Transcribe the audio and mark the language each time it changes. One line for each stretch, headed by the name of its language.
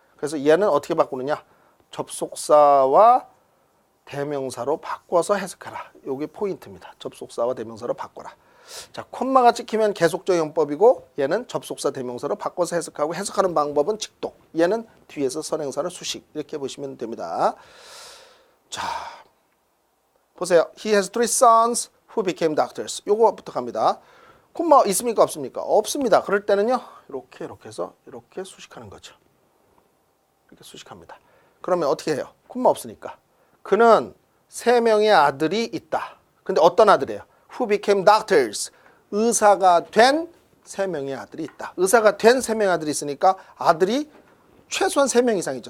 Korean: 그래서 얘는 어떻게 바꾸느냐? 접속사와 대명사로 바꿔서 해석하라. 요게 포인트입니다. 접속사와 대명사로 바꿔라. 자, 콤마가 찍히면 계속적 용법이고 얘는 접속사 대명사로 바꿔서 해석하고 해석하는 방법은 직독. 얘는 뒤에서 선행사를 수식. 이렇게 보시면 됩니다. 자, 보세요.
English: He has 3 sons who became doctors.
Korean: 요거부터 갑니다. 콤마 있습니까? 없습니까? 없습니다. 그럴 때는요. 이렇게 해서 이렇게 수식하는 거죠. 이렇게 수식합니다. 그러면 어떻게 해요? 콤마 없으니까. 그는 3명의 아들이 있다. 근데 어떤 아들이에요?
English: Who became doctors.
Korean: 의사가 된 3명의 아들이 있다. 의사가 된 3명의 아들이 있으니까 아들이 최소한 3명 이상이죠.